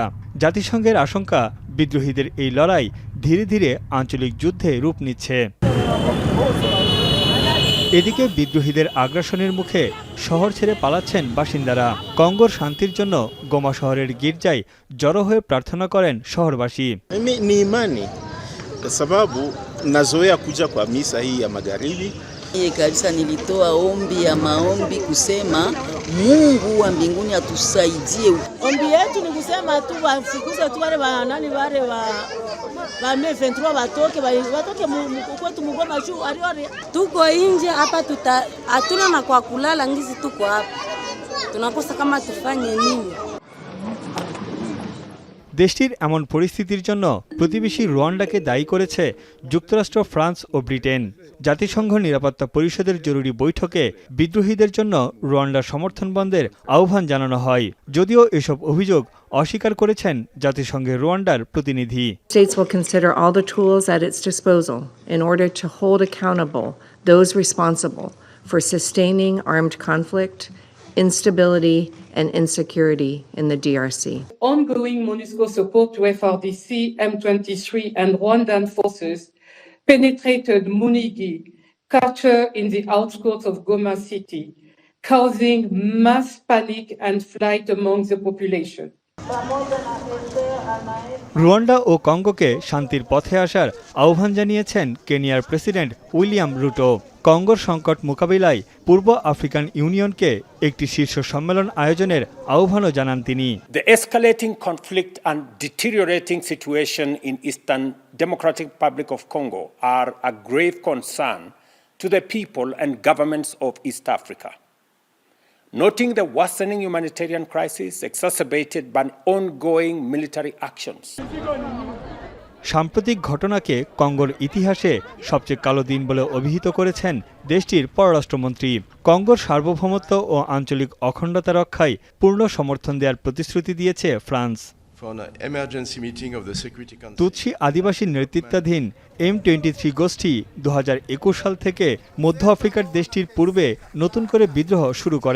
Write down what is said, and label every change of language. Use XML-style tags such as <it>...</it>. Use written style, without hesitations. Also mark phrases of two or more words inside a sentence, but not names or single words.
<bn>জাতিসংঘের আশঙ্কা, বিদ্রোহীদের এই লড়াই ধীরে ধীরে আঞ্চলিক যুদ্ধে রূপ নিচ্ছে। এদিকে বিদ্রোহীদের আগ্রাসনের মুখে শহর ছেড়ে পালাচ্ছেন বাসিন্দারা। কঙ্গোর শান্তির জন্য গোমা শহরের গির্জায় জড়ো হয়ে প্রার্থনা করেন শহরবাসী।</bn> <sw>Mimi ni imani kwa sababu nazoea kuja kwa misa hii ya magharibi. Kabisa nilitoa ombi ya maombi kusema Mungu wa mbinguni atusaidie. Ombi yetu ni kusema tu wafukuze tu wale wanani wale wa M23 watoke kwetu Mgoma juu aliori. Tuko nje hapa hatuna na kwa kulala ngizi tuko hapa. Tunakosa kama tufanye nini?</sw> <bn>দেশটির এমন পরিস্থিতির জন্য প্রতিবেশী রুয়ান্ডাকে দায়ী করেছে যুক্তরাষ্ট্র, ফ্রান্স ও ব্রিটেন। জাতিসংঘ নিরাপত্তা পরিষদের জরুরি বৈঠকে বিদ্রোহীদের জন্য রুয়ান্ডার সমর্থন বন্ধের আহ্বান জানানো হয়। যদিও এসব অভিযোগ অস্বীকার করেছেন জাতিসংঘের রুয়ান্ডার প্রতিনিধি।</bn> <en>States will consider all the tools at its disposal in order to hold accountable those responsible for sustaining armed conflict, instability and insecurity in the DRC. Ongoing MONUSCO support to FRDC, M23 and Rwandan forces penetrated Munigi, Kacher in the outskirts of Goma city, causing mass panic and flight among the population.</en> <bn>রুয়ান্ডা ও কঙ্গোকে শান্তির পথে আসার আহ্বান জানিয়েছেন কেনিয়ার প্রেসিডেন্ট উইলিয়াম রুটো। কঙ্গোর সংকট মোকাবিলায় পূর্ব আফ্রিকান ইউনিয়নকে একটি শীর্ষ সম্মেলন আয়োজনের আহ্বানও জানান তিনি।</bn> <en>The escalating conflict and deteriorating situation in Eastern Democratic Republic of Congo are a grave concern to the people and governments of East Africa. Noting the worsening humanitarian crisis exacerbated by ongoing military actions.</en> <bn>সাম্প্রতিক ঘটনাকে কঙ্গোর ইতিহাসে সবচেয়ে কালো দিন বলে অভিহিত করেছেন দেশটির পররাষ্ট্রমন্ত্রী। কঙ্গোর সার্বভৌমত্ব ও আঞ্চলিক অখণ্ডতা রক্ষায় পূর্ণ সমর্থন দেওয়ার প্রতিশ্রুতি দিয়েছে ফ্রান্স। তুৎসি আদিবাসী নেতৃত্বাধীন M23 গোষ্ঠী 2021 সাল থেকে মধ্য আফ্রিকার দেশটির পূর্বে নতুন করে বিদ্রোহ শুরু করে।</bn>